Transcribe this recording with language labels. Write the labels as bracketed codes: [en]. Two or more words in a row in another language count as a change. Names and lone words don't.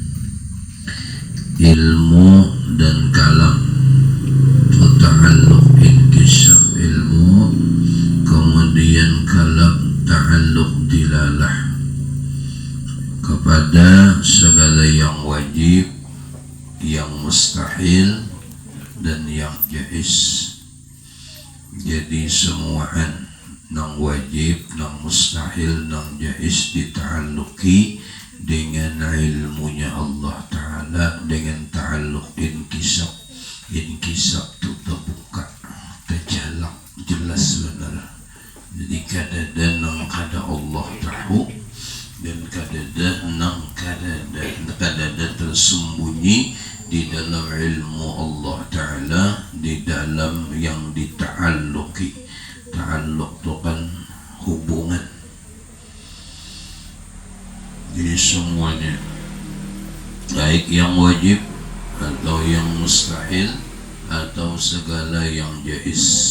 [id] ilmu dan kalam itu [ar] ta'alluq inkisab [id] ilmu, kemudian kalam [ar] ta'alluq dilalah [id] kepada segala yang wajib, yang mustahil dan yang jaiz. [bjn] Jadi semuaan nang wajib, nang mustahil, nang jaiz dita'alluqi dengan ilmunya Allah Ta'ala, dengan [ar] ta'alluq inkisab. [id] Inkisab itu terbuka, terjalak, jelas benar. [bjn] Jadi kadada nang kada Allah tahu dan kadada nang kadada tersembunyi di dalam ilmu Allah alam yang dita'alluqi. [id] Ta'alluq itu kan hubungan. Jadi semuanya, baik yang wajib atau yang mustahil atau segala yang jaiz.